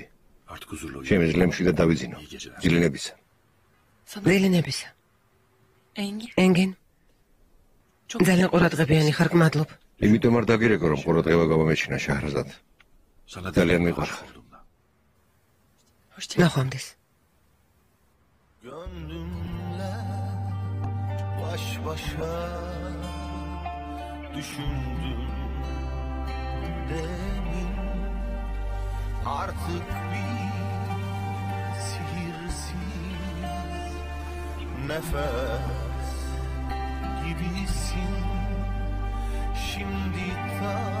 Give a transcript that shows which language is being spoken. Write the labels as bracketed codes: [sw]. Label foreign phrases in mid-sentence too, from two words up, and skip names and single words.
[ka] შემიძლია მშვიდად დავიძინო. ძილინებისა. ძილინებისა. ენგენ. ძალიან ყურადღებიანი ხარ, გმადლობ. იმიტომ არ დაგირეკო, რომ ყურადღება გამომეჩინა შაჰრაზად. ძალიან მიყვარხარ. ნახვამდის. [tr] Gönlümle baş başa düşündüm demin artık bir sihirsiz nefes gibisin şimdi ta